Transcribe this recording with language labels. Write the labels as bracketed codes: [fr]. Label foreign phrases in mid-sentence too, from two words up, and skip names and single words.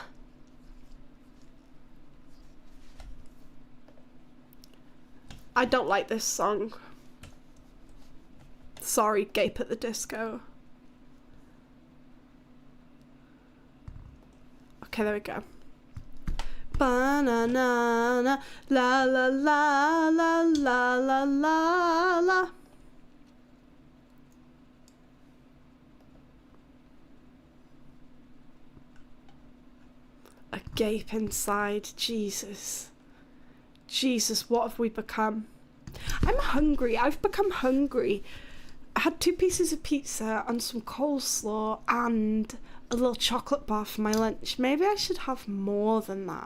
[en] I don't like this song. Sorry, Gape at the Disco. Okay, there we go. Ba-na-na-na, la la la la la la la la. A gape inside, Jesus. Jesus, what have we become? I'm hungry. I've become hungry. I had 2 pieces of pizza and some coleslaw and a little chocolate bar for my lunch. Maybe I should have more than that.